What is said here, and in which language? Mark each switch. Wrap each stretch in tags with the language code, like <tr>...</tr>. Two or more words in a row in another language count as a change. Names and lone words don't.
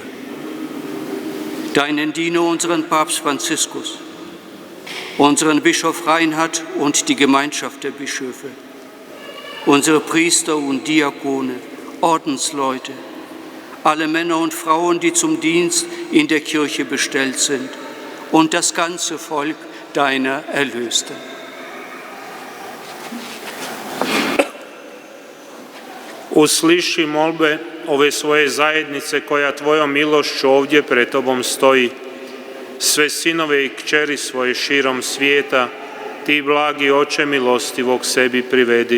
<de>Deinen Diener, unseren Papst Franziskus, unseren Bischof Reinhard und die Gemeinschaft der Bischöfe, unsere Priester und Diakone, Ordensleute, alle Männer und Frauen, die zum Dienst in der Kirche bestellt sind, und das ganze Volk deiner Erlösten.</de> <hr>Usliši molbe ove svoje zajednice koja Tvojom milošću ovdje pred Tobom stoji sve sinove i kćeri svoje širom svijeta, ti blagi oče milostivog sebi privedi.</hr>